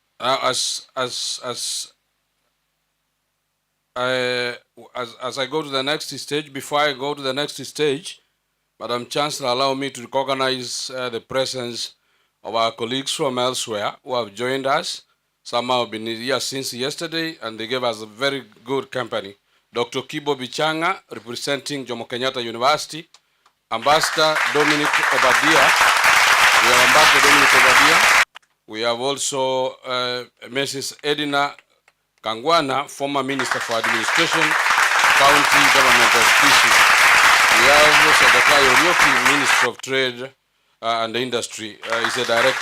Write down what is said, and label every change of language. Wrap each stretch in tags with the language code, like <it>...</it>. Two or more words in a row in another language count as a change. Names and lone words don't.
<en>As I go to the next stage, before I go to the next stage, Madam Chancellor, allow me to recognize the presence of our colleagues from elsewhere who have joined us. Some have been here since yesterday, and they gave us a very good company. Dr. Kibo Bichanga, representing Jomo Kenyatta University, Ambassador Dominic Obadia. We have Ambassador Dominic Obadia. We have also Mrs. Edina Kangwana, former Minister for Administration, County Government of Kisii. We have Sadaka Orioki, Minister of Trade and Industry, is a director.</en>